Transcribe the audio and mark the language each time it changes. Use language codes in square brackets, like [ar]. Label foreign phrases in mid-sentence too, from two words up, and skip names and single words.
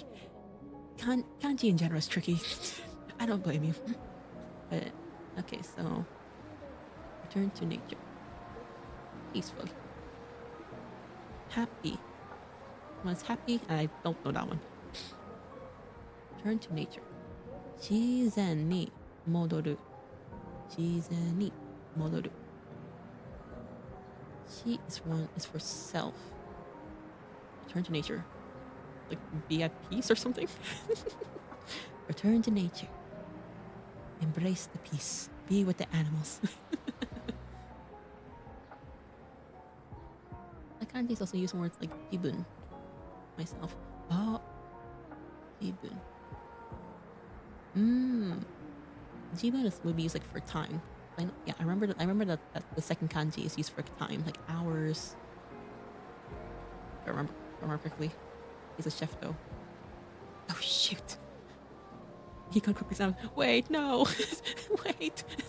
[en] Kanji in general is tricky. I don't blame you. But, okay, so, return to nature. Peaceful. Happy. One's happy, and I don't know that one. Return to nature. [ja] Shizen ni modoru. Shizen ni modoru. [en] Shi is for self. Return to nature. Like be at peace or something. Return to nature. Embrace the peace. Be with the animals. I can't just also use words like jibun myself. Oh, jibun. Jibun would be used like for time. Yeah, I remember that the second kanji is used for time, like hours. If I remember correctly. He's a chef though. Oh shoot. He can't quickly sound. Wait, no. Wait.